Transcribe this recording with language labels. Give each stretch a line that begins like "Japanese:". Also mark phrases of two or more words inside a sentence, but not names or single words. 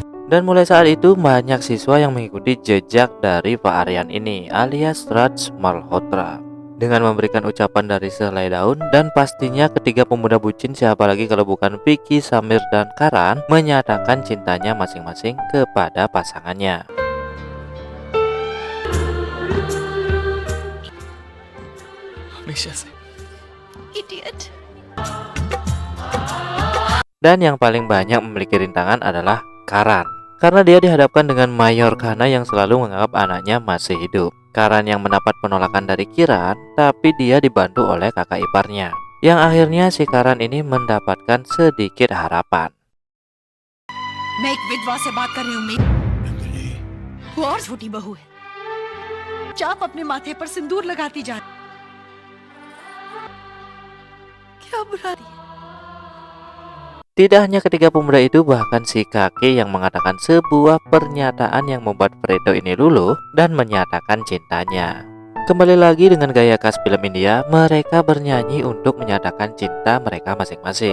Indonesian: Dan mulai saat itu banyak siswa yang mengikuti jejak dari Pak Aryan ini alias Raj Malhotra dengan memberikan ucapan dari sehelai daun. Dan pastinya ketiga pemuda bucin, siapa lagi kalau bukan Vicky, Samir, dan Karan, menyatakan cintanya masing-masing kepada pasangannya.
Hindi: हमेशा से Idiot.
Indonesian: Dan yang paling banyak memiliki rintangan adalah Karan, karena dia dihadapkan dengan Mayor Kana yang selalu menganggap anaknya masih hidup. Karan yang mendapat penolakan dari Kiran, tapi dia dibantu oleh kakak iparnya, yang akhirnya si Karan ini mendapatkan sedikit harapan.
Hindi: मैं एक विधवा से बात कर रही हूँ मैं। नंदिनी, वो और छोटी बहू है। चाप अपने माथे पर सिंदूर लगाती जा रही। क्या बुरा है?
Indonesian: Tidak hanya ketiga pemuda itu, bahkan si kakek yang mengatakan sebuah pernyataan yang membuat Fredo ini luluh dan menyatakan cintanya. Kembali lagi dengan gaya khas film India, mereka bernyanyi untuk menyatakan cinta mereka masing-masing.